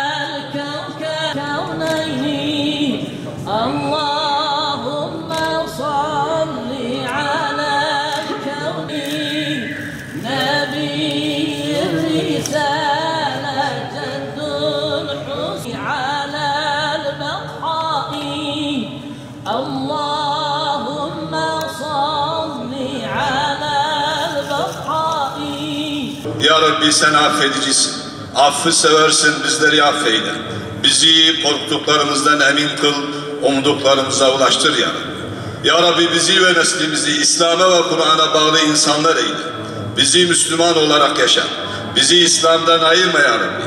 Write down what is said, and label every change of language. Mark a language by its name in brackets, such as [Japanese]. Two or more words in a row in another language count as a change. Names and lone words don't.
[Arabic] الكونين اللهم صل على الكونين نبي الرسالة جد الحسن على البقاء اللهم صل على البقاء. يا رب [Turkish] sen affedicisin. Affı seversin, bizleri affeyle. Bizi korktuklarımızdan emin kıl, umduklarımıza ulaştır [Arabic] يا رب. يا رب [Turkish] bizi ve neslimizi İslam'a ve Kur'an'a bağlı insanlar eyle. Bizi Müslüman olarak yaşa. Bizi İslam'dan ayırma [Arabic] يا رب.